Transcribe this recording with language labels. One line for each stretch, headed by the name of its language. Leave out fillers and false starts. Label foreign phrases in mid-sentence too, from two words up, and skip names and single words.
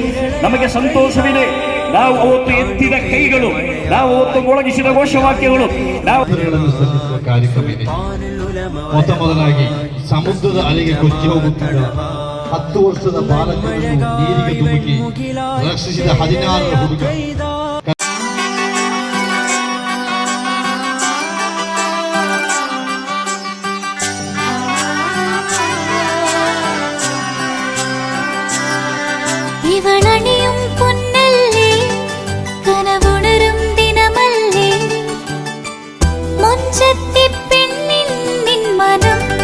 Kannada: ನಮಗೆ ಸಂತೋಷವಿದೆ, ನಾವು ಅವತ್ತು ಎತ್ತಿದ ಕೈಗಳು, ನಾವು ಅವತ್ತು ಮೊಳಗಿಸಿದ ಘೋಷವಾಕ್ಯಗಳು, ನಾವು ಸಲ್ಲಿಸುವ ಕಾರ್ಯಕ್ರಮ ಇದೆ. ಮೊದಲಾಗಿ ಸಮುದ್ರದ ಅಲೆಗೆ ಕೊಚ್ಚಿ ಹೋಗುತ್ತಿದ್ದ 10 ವರ್ಷದ ಬಾಲಕನನ್ನು ನೀರಿಗೆ ಧುಮುಕಿ ರಕ್ಷಿಸಿದ 16ರ ಹುಡುಗ.
Malayalam: ഇവളണിയും പൊന്നല്ലേ, കനവുണരും ദിനമല്ലേ, മുഞ്ചത്തി പെണ്ണിൻ നിൻ മനം,